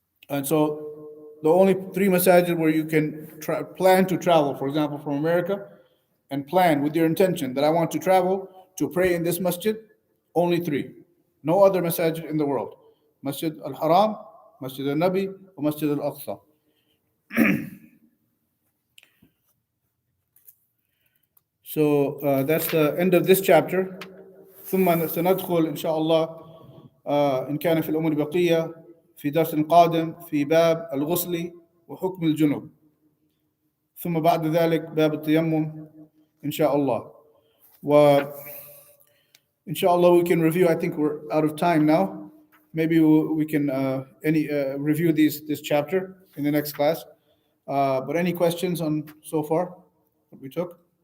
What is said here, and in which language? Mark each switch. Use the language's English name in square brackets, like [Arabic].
[English] And so the only 3 masajid where you can plan to travel, for example, from America, and plan with your intention that I want to travel to pray in this masjid, only 3. No other masajid in the world. Masjid al-Haram, Masjid al-Nabi, or Masjid al-Aqsa. So that's the end of this chapter. [Arabic] ثم سندخل إن شاء الله إن كان في الأمور بقية في درس قادم في باب الغسل وحكم الجنوب، ثم بعد ذلك باب التيمم إن شاء الله. وإن شاء الله [English] we can review. I think we're out of time now. Maybe we can review this chapter in the next class. But any questions on so far what we took?